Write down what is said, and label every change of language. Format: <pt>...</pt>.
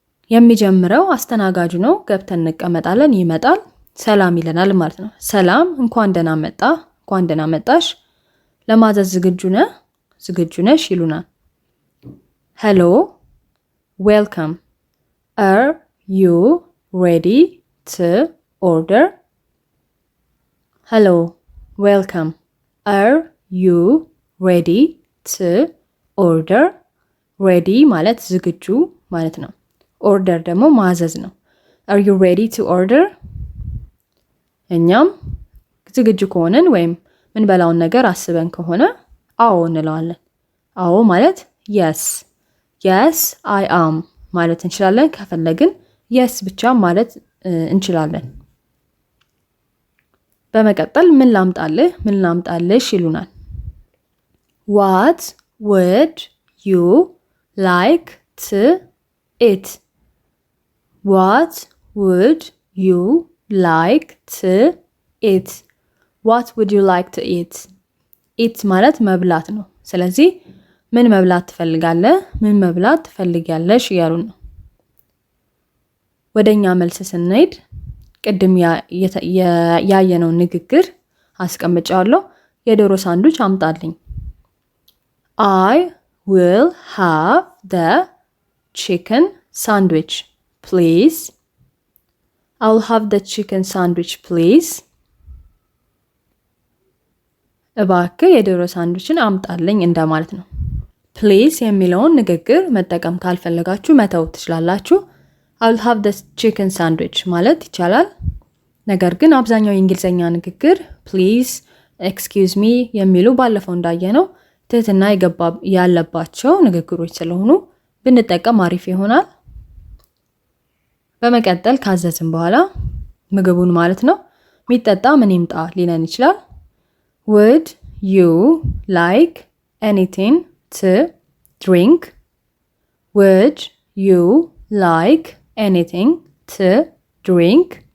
<am>የሚጀምረው አስተናጋጁ ነው። ገብተን እንቀመጣለን፣ ይመጣል፣ ሰላም ይለናል ማለት ነው። ሰላም፣ እንኳን ደህና መጣ፣ እንኳን ደህና መጣሽ፣ ለማዘዝ ዝግጁ ነህ፣ ዝግጁ ነሽ ይሉናል።</am> <en>hello, welcome, are you ready to order? hello, welcome, are you ready to order?</en> <am>ready ማለት ዝግጁ ማለት ነው። order ደግሞ ማዘዝ ነው።</am> <en>are you ready to order?</en> <am>እኛም ዝግጁ ከሆነን ወይም ምን በላውን ነገር አስበን ከሆነ አዎ እንለዋለን። አዎ ማለት</am> <en>yes, yes I am</en> <am>ማለት እንችላለን። ከፈለግን yes ብቻ ማለት እንችላለን። በመቀጠል ምን ላምጣልህ፣ ምን ላምጣልሽ ይሉናል።</am> <en>what would you like to eat? what would you like to eat? what would you like to eat?</en> <am>eat ማለት መብላት ነው። ስለዚህ ምን መብላት ትፈልጋለህ፣ ምን መብላት ትፈልጊያለሽ እያሉን ነው። ወደኛ መልስ ስንሄድ ቅድም ያየነው ንግግር አስቀምጫለሁ። የዶሮ ሳንዱች አምጣልኝ።</am> <en>I will have the chicken sandwich please. I'll have the chicken sandwich please.</en> <am>እባክህ የዶሮ ሳንዱችን አምጣልኝ እንደማለት ነው። please የሚለውን ንግግር መጠቀም ካልፈለጋችሁ መተው ትችላላችሁ።</am> <en>I'll have the chicken sandwich</en> <am>ማለት ይቻላል። ነገር ግን አብዛኛው የእንግሊዘኛ ንግግር please፣ excuse me የሚሉ ባለፈው እንዳየነው ትህትና ያለባቸው ንግግሮች ስለሆኑ ብንጠቀም አሪፍ ይሆናል። በመቀጠል ካዘዝን በኋላ ምግቡን ማለት ነው የሚጠጣ ምን ይምጣ ሊለን ይችላል።</am> <en>Would you like anything to drink? Would you like anything to drink?</en>